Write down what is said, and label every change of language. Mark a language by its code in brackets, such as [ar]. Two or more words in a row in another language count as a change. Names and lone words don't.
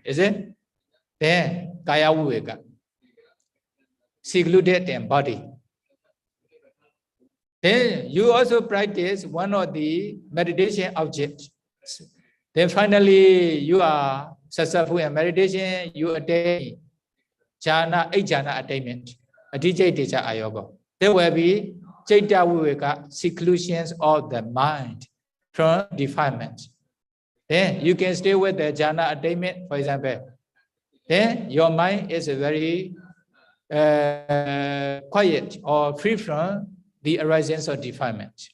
[en] Is it? Then [pi] Kaya Viveka. [en] Secluded in body. Then you also practice one of the meditation objects. Then finally you are successful in meditation, you attain jhana, 8 jhana attainment. Adhijaya Ayoga. There will be [pi] Chaitya Viveka, [en] seclusions of the mind from defilement. Then you can stay with the jhana attainment, for example. Then your mind is very quiet or free from the arisings of defilement.